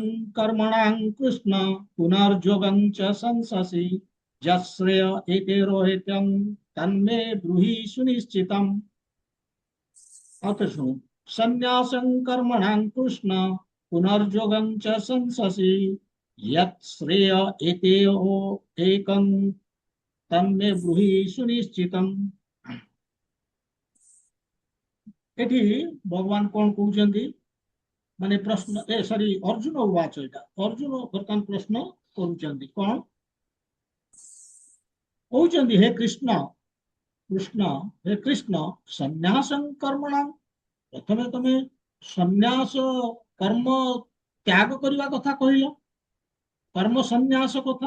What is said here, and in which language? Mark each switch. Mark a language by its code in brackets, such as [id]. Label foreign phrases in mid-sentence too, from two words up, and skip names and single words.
[sa] कर्मणां कृष्ण पुनर्योगं च संससि यश्रेय एतेरोहितं तन्मे ब्रूहि सुनिश्चितम्। अथ सुनो, सन्न्यासं कर्मणां कृष्ण पुनर्योगं च संससि यत् एतेयो एकं तन्मे ब्रूहि सुनिश्चितम्। [or] ଏଠି ଭଗବାନ କଣ କହୁଛନ୍ତି, ମାନେ ପ୍ରଶ୍ନ ସରି [sa] ଅର୍ଜୁନ ଉବାଚ, [or] ଏଇଟା ଅର୍ଜୁନ ବର୍ତ୍ତମାନ ପ୍ରଶ୍ନ କରୁଛନ୍ତି। କଣ କହୁଛନ୍ତି, ହେ କୃଷ୍ଣ, କୃଷ୍ଣ ହେ କୃଷ୍ଣ, [sa] ସନ୍ନ୍ୟାସଂ କର୍ମଣାଂ, [or] ପ୍ରଥମେ ତମେ ସନ୍ନ୍ୟାସ କର୍ମ ତ୍ୟାଗ କରିବା କଥା କହିଲ, କର୍ମ ସନ୍ନ୍ୟାସ କଥା।